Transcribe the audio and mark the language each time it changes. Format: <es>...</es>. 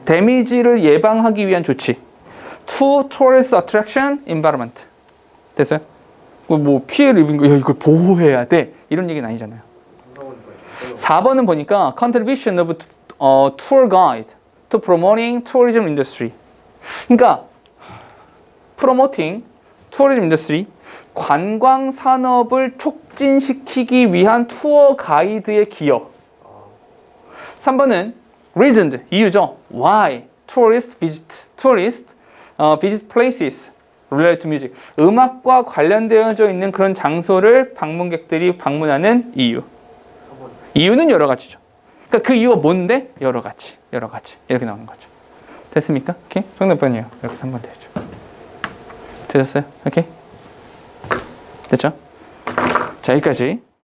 <ko>데미지를 예방하기 위한 조치.</ko> <en>to tourist attraction environment.</en> <ko>됐어요? 뭐 피해를 입은 거 이걸 보호해야 돼. 이런 얘기는 아니잖아요. 4번은 보니까</ko> <en>contribution of tour guide to promoting tourism industry.</en> <ko>그러니까</ko> <en>promoting tourism industry,</en> <ko>관광 산업을 촉진시키기 위한 투어 가이드의 기여. 3번은 reason, 이유죠.</ko> <en>Why tourists visit places related to music.</en> <ko>음악과 관련되어져 있는 그런 장소를 방문객들이 방문하는 이유. 3번. 이유는 여러 가지죠. 그러니까 그 이유가 뭔데? 여러 가지 이렇게 나오는 거죠. 됐습니까? 오케이. 정답번이에요. 이렇게 3번 되죠. 되셨어요? 오케이. 됐죠? 자, 여기까지.</ko>